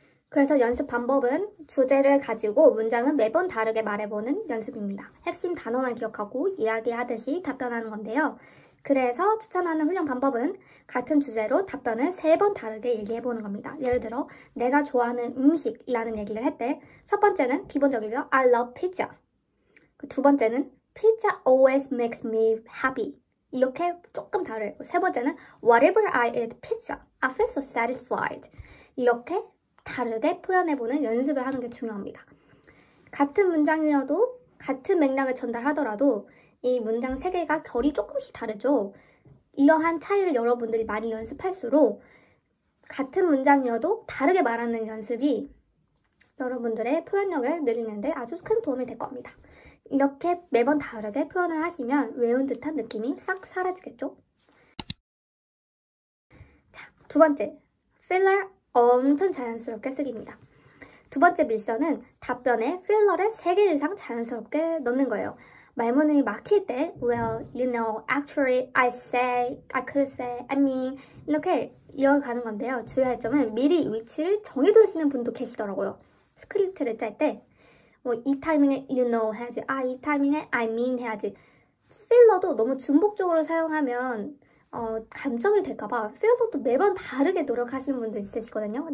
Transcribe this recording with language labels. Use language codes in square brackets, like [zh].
[ko] 그래서 연습 방법은 주제를 가지고 문장은 매번 다르게 말해보는 연습입니다. 핵심 단어만 기억하고 이야기하듯이 답변하는 건데요. 그래서 추천하는 훈련 방법은 같은 주제로 답변을 3번 다르게 얘기해보는 겁니다. 예를 들어 내가 좋아하는 음식이라는 얘기를 할 때 첫 번째는 기본적이죠. [en] I love pizza. [ko] 두 번째는 [en] Pizza always makes me happy. [ko] 이렇게 조금 다르고 세 번째는 [en] Whatever I eat pizza, I feel so satisfied. [ko] 이렇게 다르게 표현해보는 연습을 하는 게 중요합니다. 같은 문장이어도 같은 맥락을 전달하더라도 이 문장 3개가 결이 조금씩 다르죠. 이러한 차이를 여러분들이 많이 연습할수록 같은 문장이어도 다르게 말하는 연습이 여러분들의 표현력을 늘리는데 아주 큰 도움이 될 겁니다. 이렇게 매번 다르게 표현을 하시면 외운 듯한 느낌이 싹 사라지겠죠? 자, 두 번째, 필러 엄청 자연스럽게 쓰기입니다. 두 번째 미션은 답변에 필러를 3개 이상 자연스럽게 넣는 거예요. 말문이 막힐 때 [en] well, you know, actually, I say, I could say, I mean [ko] 이렇게 이어가는 건데요. 주의할 점은 미리 위치를 정해두시는 분도 계시더라고요. 스크립트를 짤 때 이 타이밍에 you know 해야지, 이 타이밍에 I mean 해야지. 필러도 너무 중복적으로 사용하면 감점이 될까봐 필러도 매번 다르게 노력하시는 분도 있으시거든요.